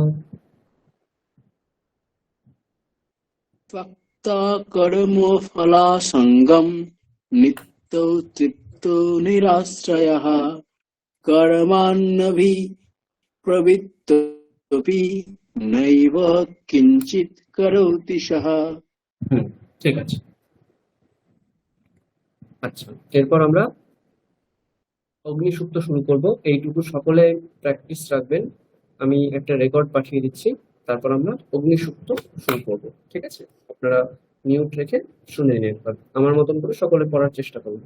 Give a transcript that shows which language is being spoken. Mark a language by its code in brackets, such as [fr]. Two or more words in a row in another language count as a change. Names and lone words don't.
[sa] त्यक्त्वा कर्मफलासङ्गं नित्यो तृप्तो निराश्रयः कर्माण्यभिप्रवृत्तोऽपि नैव किञ्चित् करोति सः। [bn] ঠিক আছে। আচ্ছা, এরপর আমরা অগ্নিসূক্ত শুরু করব। এইটুকু সকলে প্র্যাকটিস রাখবেন। আমি একটা রেকর্ড পাঠিয়ে দিচ্ছি, তারপর আমরা অগ্নিসূক্ত শুরু করব। ঠিক আছে, আপনারা মিউট রেখে শুনে নিন একবার, আমার মতন করে সকলে পড়ার চেষ্টা করুন।